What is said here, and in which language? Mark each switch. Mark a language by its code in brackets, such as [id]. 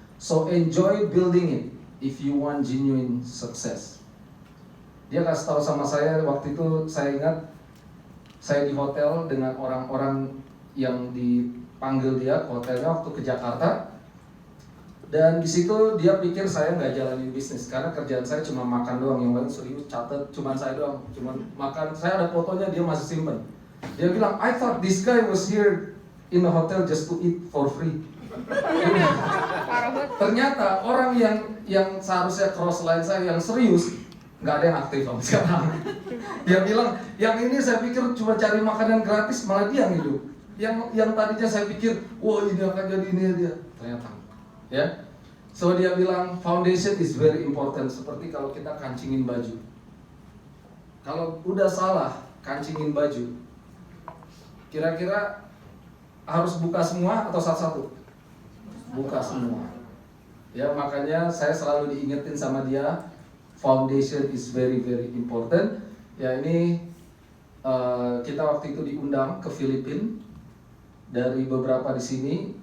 [en] So enjoy building it if you want genuine success. [id] Dia kasih tahu sama saya waktu itu, saya ingat saya di hotel dengan orang-orang yang dipanggil dia ke hotelnya waktu ke Jakarta. Dan di situ dia pikir saya nggak jalanin bisnis karena kerjaan saya cuma makan doang, yang lain serius catat cuma saya doang, cuma makan. Saya ada fotonya, dia masih simpen. Dia bilang, [en] I thought this guy was here in the hotel just to eat for free. [id] Ternyata orang yang seharusnya cross line saya yang serius nggak ada yang aktif sama sekarang. Dia bilang, yang ini saya pikir cuma cari makanan gratis, malah dia yang hidup. Yang tadinya saya pikir, wah ini akan jadi ini dia, ternyata. [en] Ya, so [id] dia bilang [en] foundation is very important. [id] Seperti kalau kita kancingin baju, kalau udah salah kancingin baju, kira-kira harus buka semua atau satu-satu? Buka semua. Ya, makanya saya selalu diingetin sama dia, [en] foundation is very very important. [id] Ya, ini kita waktu itu diundang ke Filipina dari beberapa di sini.